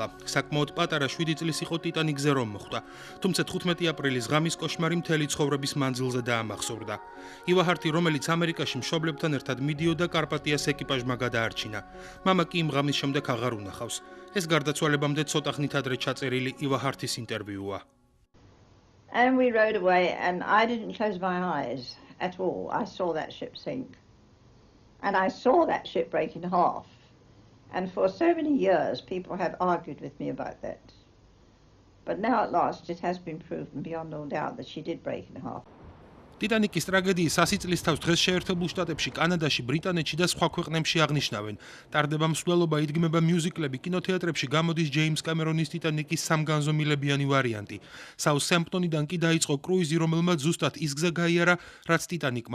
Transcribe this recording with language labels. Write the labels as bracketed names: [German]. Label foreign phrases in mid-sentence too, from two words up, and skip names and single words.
[Georgian] საკმაოდ პატარა 7 წლის იყო ტიტანიკზე რომ მოხვდა, თუმცა 15 აპრილის ღამის კოშმარი მთელი ცხოვრების მანძილზე დაამახსოვრდა. ива ჰარტი, რომელიც ამერიკაში მშობლებთან ერთად მიდიოდა, კარპატიას ეკიპაჟმა გადაარჩინა. მამა კი იმ ღამის შემდეგ აღარ უნახავს. ეს გარდაცვალებამდე ცოტა ხნით ადრე ჩაწერილი ива ჰარტის ინტერვიუა. [English] And we rode away, and I didn't close my eyes at all. I saw that ship sink. And I saw that ship break in half. And for so many years, people have argued with me about that. But now at last, it has been proven beyond all doubt that she did break in half. [Georgian] ტიტანიკის ტრაგედიის 100 წლის თავს დღეს შეერთებულ შტატებში, კანადაში, ბრიტანეთში და სხვა ქვეყნებში აღნიშნავენ. ტარდება მსვლელობა, იდგმება მიუზიკლები, კინოთეატრებში გამოდის ჯეიმს კამერონის ტიტანიკის სამგანზომილებიანი ვარიანტი. საუთჰემპტონიდან კი დაიწყო კრუიზი, რომელმაც ზუსტად ის გზა გაიარა, რაც ტიტანიკმა.